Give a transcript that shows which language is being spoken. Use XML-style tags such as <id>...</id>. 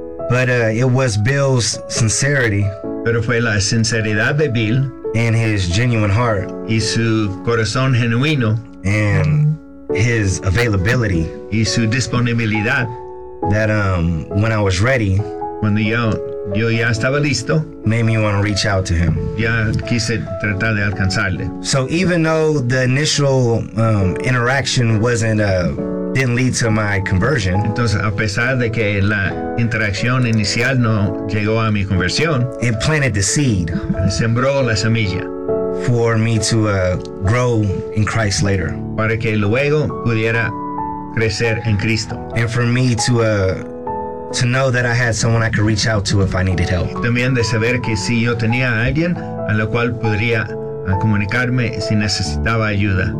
<en>But it was Bill's sincerity.</en> <es>Pero fue la sinceridad de Bill.</es> <en>And his genuine heart.</en> <es>Y su corazón genuino.</es> <en>And his availability.</en> <es>Y su disponibilidad.</es> <en>That when I was ready,</en> <es>cuando yo ya estaba listo,</es> <en>made me want to reach out to him.</en> <es>Ya quise tratar de alcanzarle.</es> <en>So even though the initial interaction wasn't didn't lead to my conversion.</en> <es>Entonces, a pesar de que la interacción inicial no llegó a mi conversión,</es> <en>it planted the seed.</en> <es>Sembró la semilla.</es> <en>For me to grow in Christ later.</en> <es>Para que luego pudiera crecer en Cristo.</es> <en>And for me to know that I had someone I could reach out to if I needed help.</en> <es>También de saber que si yo tenía a alguien a la cual podría comunicarme si necesitaba ayuda.</es>